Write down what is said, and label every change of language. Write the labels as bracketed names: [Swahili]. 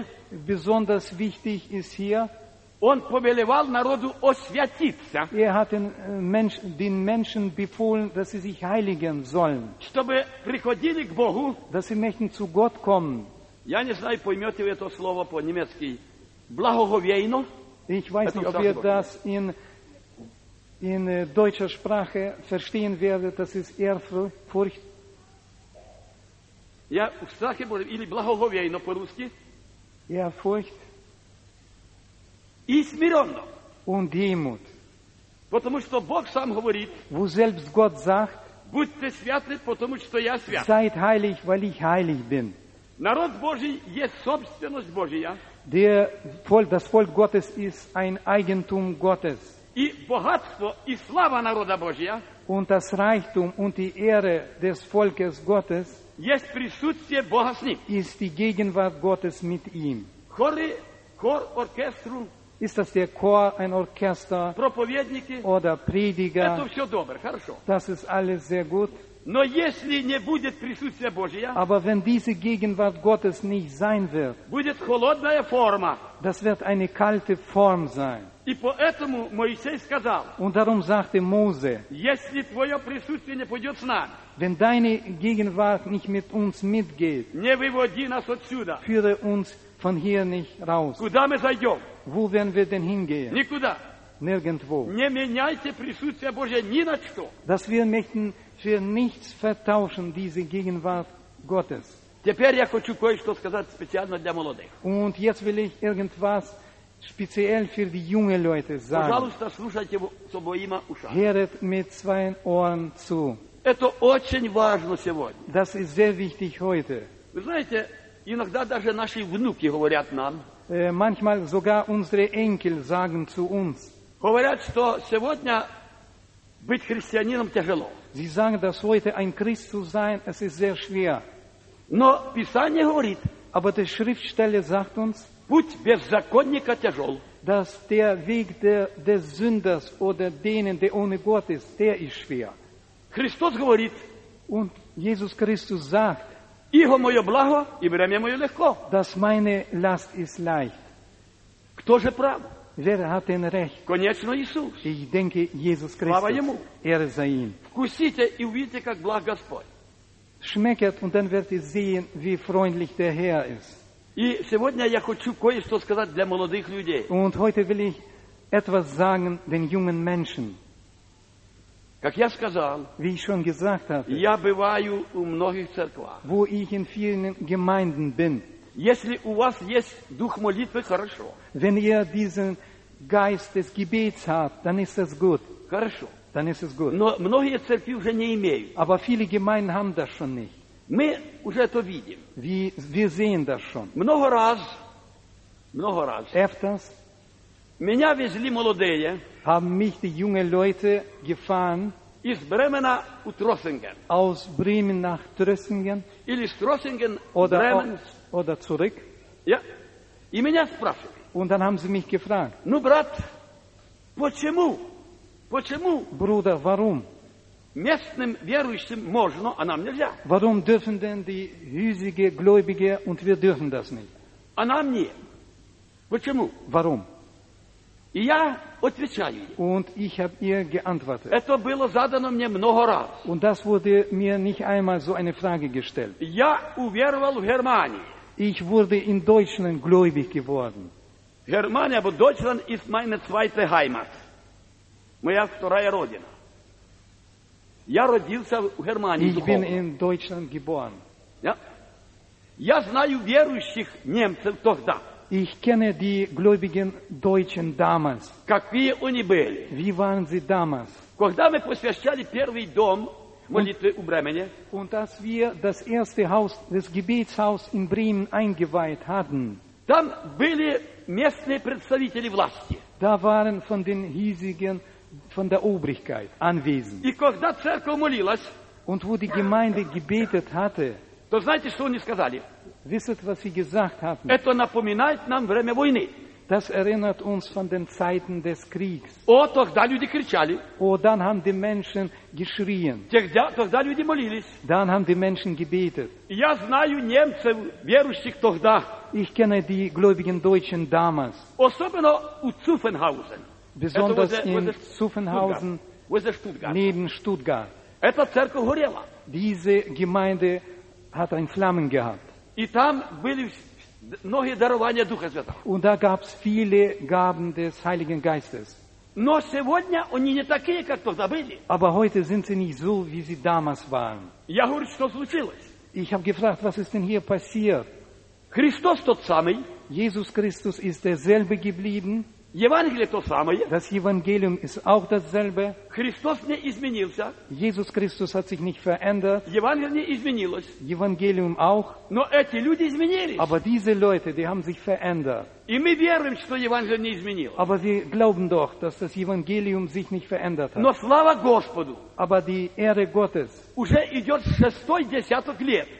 [German] Besonders wichtig ist hier, [Russian] он повелевал народу освятиться. [German] Er hat den Menschen befohlen, dass sie sich heiligen sollen. [Russian] Чтобы приходили к Богу. [German] Dass sie möchten zu Gott kommen. [Russian] Я не знаю, поймете вы это слово по-немецки. Благоговейно. [German] Ich weiß nicht, ob ihr das in deutscher Sprache verstehen werdet. Das ist Ehrfurcht. [Russian] Я в страхе Божьем. Или благоговейно по-русски. [German] Ehrfurcht. [Russian] И смиренно. [German] Und Demut. [Russian] Потому что Бог сам говорит. [German] Wo selbst Gott sagt. [Russian] Будьте святы, потому что я свят. [German] Seid heilig, weil ich heilig bin. [Russian] Народ Божий есть собственность Божия. [German] Das Volk Gottes ist ein Eigentum Gottes. [Russian] И богатство и слава народа Божия. [German] und das Reichtum und die Ehre des Volkes Gottes [Russian] есть присутствие Бога с ним. [German] Ist die Gegenwart Gottes mit ihm. Chor, ist das der Chor, ein Orchester? [Russian] Проповедники. [German] Oder Prediger? [Russian] Это все добре, хорошо. [German] Das ist alles sehr gut. [Russian] Но если не будет присутствия Божия, [German] aber wenn diese Gegenwart Gottes nicht sein wird, [Russian] будет холодная форма. [German] Das wird eine kalte Form sein. [Russian] И поэтому Моисей сказал, [German] und darum sagte Mose, [Russian] если твое присутствие не пойдет с нами, [German] wenn deine Gegenwart nicht mit uns mitgeht, [Russian] не выводи нас отсюда, [German] führe uns von hier nicht raus. [Russian] Куда мы зайдем? [German] Wo werden wir denn hingehen? [Russian] Никуда. [German] Nirgendwo. [Russian] Не меняйте присутствие Божие ни на что. [German] Dass wir möchten für nichts vertauschen, diese Gegenwart Gottes. [Russian] Теперь я хочу кое-что сказать специально для молодых. [German] Und jetzt will ich irgendwas speziell für die jungen Leute sagen. [Russian] Пожалуйста, слушайте с обоими ушами. [German] Hört mit zwei Ohren zu. [Russian] Это очень важно сегодня. [German] Das ist sehr wichtig heute. [Russian] Вы знаете, иногда даже наши внуки говорят нам, [German] manchmal sogar unsere Enkel sagen zu uns, [Russian] говорят, что сегодня быть христианином тяжело. [German] Sie sagen, dass heute ein Christ zu sein, es ist sehr schwer. [Russian] Но Писание говорит, [German] aber die Schriftstelle sagt uns, [Russian] путь беззаконника тяжел, [German] dass der Weg des Sünders oder denen, der ohne Gott ist, der ist schwer. [Russian] Христос говорит, [German] und Jesus Christus sagt, [Russian] иго мое благо и бремя мое легко. [German] Dass meine Last ist leicht. [Russian] Кто же прав? [German] Wer hat denn recht? [Russian] Конечно, Иисус. [German] Ich denke, Jesus Christus. [Russian] Слава ему. [German] Ehre sei ihm. [Russian] Вкусите и увидите, как благ Господь. [German] Schmeckt und dann werdet ihr sehen, wie freundlich der Herr ist. [Russian] И сегодня я хочу кое-что сказать для молодых людей. [German] Und heute will ich etwas sagen den jungen Menschen. [Russian] Как я сказал, [German] wie ich schon gesagt habe, [Russian] я бываю у многих церквах, [German] wo ich in vielen Gemeinden bin. [Russian] Если у вас есть дух молитвы, хорошо. [German] Wenn ihr diesen Geist des Gebets habt, dann ist es gut. [Russian] Хорошо. [German] Dann ist es gut. [Russian] Но многие церкви уже не имеют. [German] Aber viele Gemeinden haben das schon nicht. [Russian] Мы уже это видим. [German] Wir sehen das schon. [Russian] Много раз. [German] Öfters. [Russian] Меня везли молодые. [German] Haben mich die jungen Leute gefahren. [Russian] Из Бремена у Тросинген. [German] Aus Bremen nach Trossingen. [Russian] Или с Тросинген в Бремен. [German] Oder zurück. [Russian] Ja. И меня спрашивали. [German] Und dann haben sie mich gefragt. [Russian] Ну, брат, почему? Почему? [German] Bruder, warum? [Russian] Местным верующим можно, а нам нельзя. [German] Warum dürfen denn die hiesige Gläubige und wir dürfen das nicht? [Russian] А нам не. Почему? [German] Warum? [Russian] И я отвечаю. [German] Und ich habe ihr geantwortet. [Russian] Это было задано мне много раз. [German] Und das wurde mir nicht einmal so eine Frage gestellt. [Russian] Я уверовал в Германии. [German] Ich wurde in Deutschland gläubig geworden. [Russian] Германия, бо [German] Deutschland ist meine zweite Heimat. [Russian] Моя вторая родина. Я родился в Германии. [German] Ich bin in Deutschland geboren. Ja. [Russian] Я знаю верующих немцев тогда. [German] Ich kenne die gläubigen Deutschen damals. [Russian] Какие они были? [German] Wie waren sie damals? [Russian] Когда мы посвящали первый дом молитвы у Бремене, [German] und als wir das erste Haus, das Gebetshaus in Bremen eingeweiht hatten, [Russian] там были местные представители власти. [German] Da waren von den hiesigen, von der Obrigkeit anwesend. [Russian] И когда церковь молилась, [German] und wo die Gemeinde gebetet hatte, [Russian] то знаете, что они сказали? [German] Wisst, was sie gesagt haben? [Russian] Это напоминает нам время войны. [German] Das erinnert uns von den Zeiten des Kriegs. [Russian] О, тогда люди кричали. [German] О, dann haben die Menschen geschrien. [Russian] Тогда люди молились. [German] Dann haben die Menschen gebetet. [Russian] Я знаю немцев, верующих тогда. [German] Ich kenne die gläubigen Deutschen damals. [Russian] Особенно у Цуфенхаузен. [German] Besonders in Цуфенхаузен, neben Stuttgart. [Russian] Эта церковь горела. [German] Diese Gemeinde hat ein Flammen gehabt. [Russian] И там были многие дарования Духа Святого. [German] Und da gab's viele Gaben des Heiligen Geistes. [Russian] Но сегодня они не такие, как тогда были. [German] Aber heute sind sie nicht so, wie sie damals waren. [Russian] Я говорю, что случилось? [German] Ich habe gefragt, was ist denn hier passiert? [Russian] Христос тот самый. [German] Jesus Christus ist derselbe geblieben. [Russian] Евангелие то самое. [German] Das Evangelium ist auch dasselbe. [Russian] Христос не изменился. [German] Jesus Christus hat sich nicht verändert. [Russian] Евангелие не изменилось. [German] Evangelium auch. [Russian] Но эти люди изменились. [German] Aber diese Leute, die haben sich verändert. [Russian] И мы верим, что Евангелие не изменилось. [German] Aber wir glauben doch, dass das Evangelium sich nicht verändert hat. [Russian] Но слава Господу. [German] Aber die Ehre Gottes. [Russian] Уже идет шестой десяток лет.